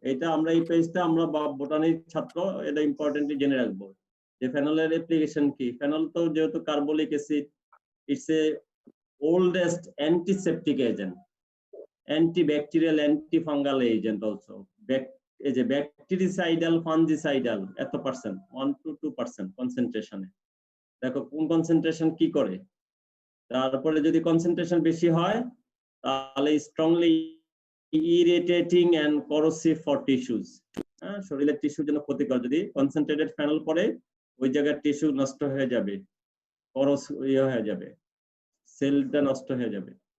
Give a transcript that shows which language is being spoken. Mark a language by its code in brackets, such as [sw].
[bn] এটা আমরা এই পেজটা আমরা বোটানির ছাত্র, এটা ইম্পর্টেন্টলি জেনে রাখবো যে ফেনলের অ্যাপ্লিকেশন কি। ফেনল তো যেহেতু carbolic acid, [en] It's a oldest antiseptic agent, antibacterial, antifungal agent also. Is a bactericidal, fungicidal, [bn] এত পার্সেন্ট [en] 1 to 2% কনসেন্ট্রেশনে। [bn] দেখো কোন কনসেন্ট্রেশন কি করে। তারপরে যদি কনসেন্ট্রেশন বেশি হয় তাহলে [en] Strongly irritating and corrosive for tissues. [bn] শরীরের টিস্যুর জন্য ক্ষতিকর। যদি কনসেন্ট্রেটেড ফেনল পড়ে ওই জায়গার টিস্যু নষ্ট হয়ে যাবে, হয়ে যাবে, সেলটা নষ্ট হয়ে যাবে।